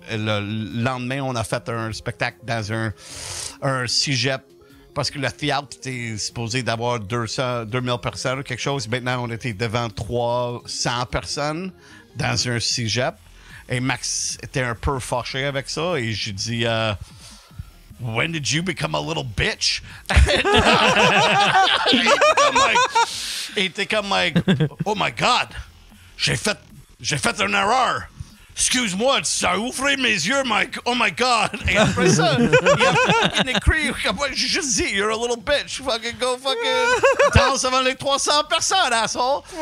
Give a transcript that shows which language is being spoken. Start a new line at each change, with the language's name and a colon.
French: Et le lendemain, on a fait un spectacle dans un cégep, parce que le théâtre était supposé d'avoir 2000 personnes ou quelque chose. Maintenant, on était devant 300 personnes dans un cégep. Et Max était un peu fâché avec ça, et j'ai dit...
English: When did you become a little bitch?
French: Il était comme like,
English: oh my God,
French: j'ai fait une erreur. Excuse-moi, ça a ouvert mes yeux, Mike.
English: Oh my God.
French: Et après ça, il a écrit, j'ai juste dit,
English: you're a little bitch. Fucking go fucking
French: danse devant les 300 personnes, asshole.